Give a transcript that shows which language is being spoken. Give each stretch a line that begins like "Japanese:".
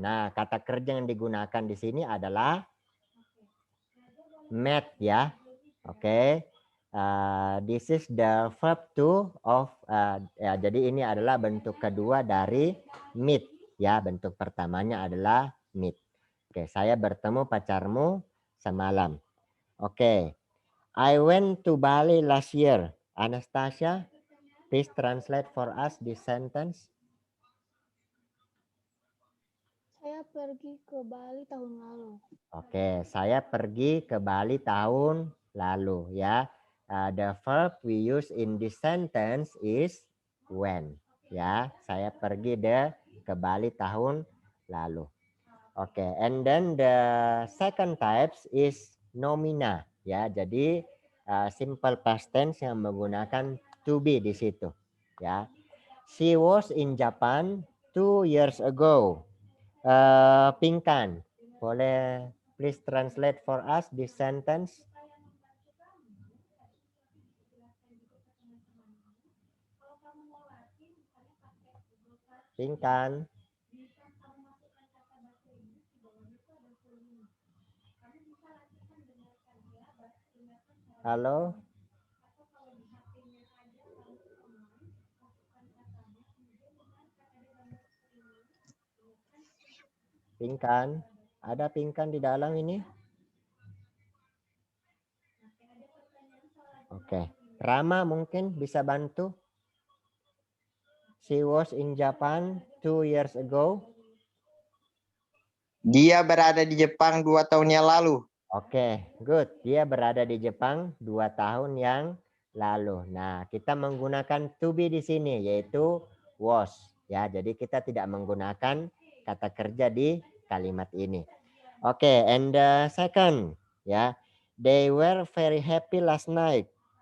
Indonesian: Nah, kata kerja yang digunakan di sini adalah met ya. Oke.
English: This is the verb to of
Indonesian: ya, jadi ini adalah bentuk kedua dari meet Ya, bentuk pertamanya adalah meet. Oke, saya bertemu pacarmu semalam.
English: Oke, I went to Bali last year. Anastasia, please translate for us this sentence.
Indonesian: Saya pergi ke Bali tahun lalu. Oke, saya pergi ke Bali tahun lalu ya.
English: The verb we use in this sentence is when.
Indonesian: Ya, saya pergi ke Bali tahun lalu.
English: Oke, and then the second types is nomina.
Indonesian: Ya, jadi simple past tense yang menggunakan to be di situ.
English: Ya, she was in Japan 2 years ago. Pinkan, boleh please translate for us this sentence. Pinkan. Halo.
Indonesian: Pinkan, ada Pinkan di dalam ini? Oke, Rama mungkin bisa bantu.
English: She was in Japan 2 years ago.
Indonesian: Dia berada di Jepang 2 tahun yang lalu.
English: Oke, good.
Indonesian: Dia berada di Jepang 2 tahun yang lalu. Nah, kita menggunakan to be di sini yaitu was. Ya, jadi kita tidak menggunakan kata kerja di kalimat ini.
English: Oke, and the second, ya, they were very happy last night.